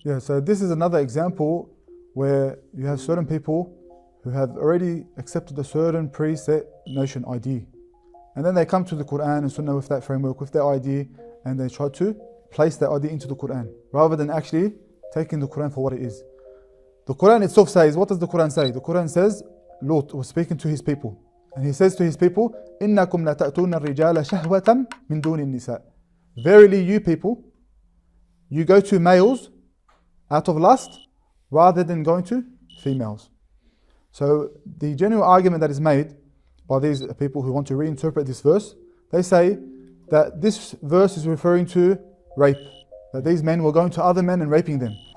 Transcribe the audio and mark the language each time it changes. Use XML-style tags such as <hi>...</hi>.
<en>Yeah, so this is another example where you have certain people who have already accepted a certain preset notion, ID. And then they come to the Quran and Sunnah with that framework, with their ID, and they try to place that ID into the Quran, rather than actually taking the Quran for what it is. The Quran itself says, what does the Quran say? The Quran says, Lut was speaking to his people. And he says to his people,</en> <ar>إِنَّكُمْ لَتَأْتُونَ الرِّجَالَ شَهْوَةً مِّن دُونِ النِّسَاءِ.</ar> <en>Verily you people, you go to males out of lust rather than going to females. So the general argument that is made by these people who want to reinterpret this verse, they say that this verse is referring to rape, that these men were going to other men and raping them.</en>